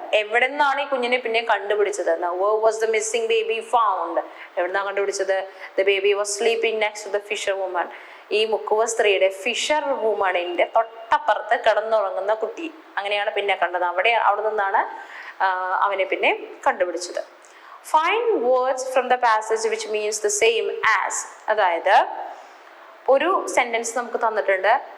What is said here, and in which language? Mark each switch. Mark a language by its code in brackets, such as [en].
[ml] എവിടെ നിന്നാണ് ഈ കുഞ്ഞിനെ പിന്നെ കണ്ടുപിടിച്ചത്? [en] Where was the missing baby found? [ml] എവിടുന്നാണ് കണ്ടുപിടിച്ചത്? [en] The baby was sleeping next to the fisher woman. [ml] ഈ മുക്കുവ സ്ത്രീയുടെ ഫിഷർ വുമണിന്റെ തൊട്ടപ്പുറത്ത് കിടന്നുറങ്ങുന്ന കുട്ടി. അങ്ങനെയാണ് പിന്നെ കണ്ടത്. അവിടെ നിന്നാണ് അവനെ പിന്നെ കണ്ടുപിടിച്ചത്. [en] Find words from the passage which means the same as. [ml] അതായത് ഒരു സെന്റൻസ് നമുക്ക് തന്നിട്ടുണ്ട്.